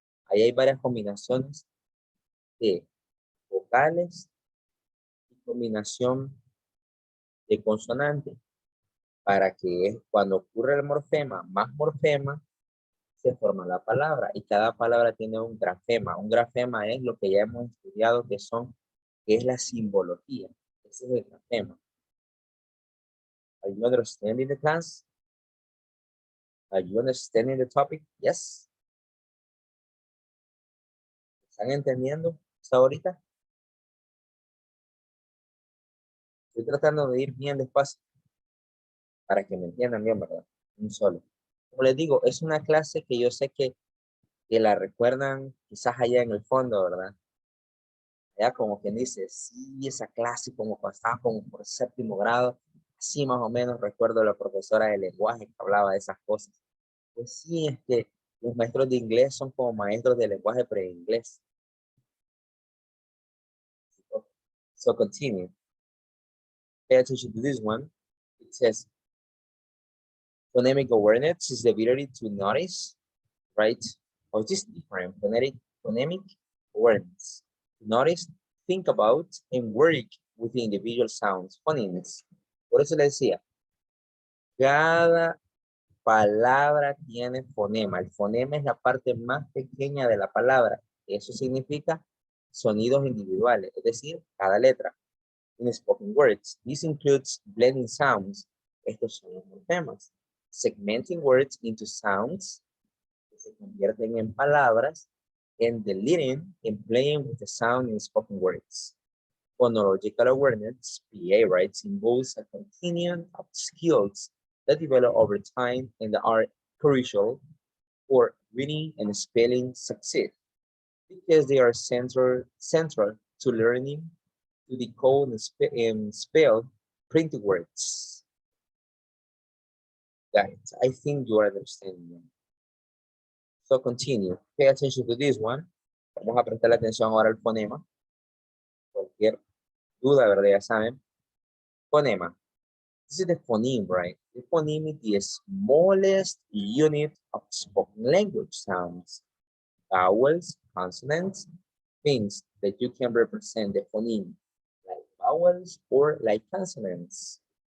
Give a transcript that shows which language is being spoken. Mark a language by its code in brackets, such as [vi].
[es] Ahí hay varias combinaciones de vocales y combinación de consonantes para que cuando ocurre el morfema más morfema se forma la palabra y cada palabra tiene un grafema. Un grafema es lo que ya hemos estudiado que es la simbología. Ese es el grafema. [en] Are you understanding the class? Are you understanding the topic? Yes. [es] ¿Están entendiendo hasta ahorita? Estoy tratando de ir bien despacio para que me entiendan bien, ¿verdad? Un solo. Como les digo, es una clase que yo sé que la recuerdan quizás allá en el fondo, ¿verdad? Allá como quien dice, sí, esa clase como cuando estaba como por séptimo grado, así más o menos recuerdo a la profesora de lenguaje que hablaba de esas cosas. Pues sí, es que los maestros de inglés son como maestros de lenguaje pre-inglés. [en] So continue. Pay attention to this one. It says, phonemic awareness is the ability to notice, right? Or this different phonemic awareness. Notice, think about, and work with the individual sounds, phonemes. [es] Por eso le decía, cada palabra tiene fonema. El fonema es la parte más pequeña de la palabra. Eso significa sonidos individuales, es decir, cada letra. [en] In spoken words, this includes blending sounds. [es] Estos son los morfemas. [en] Segmenting words into sounds, [es] que se convierten en palabras, [en] and deleting and playing with the sound in spoken words. Phonological awareness, PA, right, involves a continuum of skills that develop over time and are crucial for reading and spelling success because they are central to learning to decode and spell printed words. Guys, I think you are understanding. So continue. Pay attention to this one. [es] Vamos a prestar atención ahora al fonema. Cualquier duda, ¿verdad? Ya saben. Phonema. [en] This is the phoneme, right? The phoneme is the smallest unit of spoken language sounds. Vowels, consonants, things that you can represent the phoneme, like vowels or like consonants.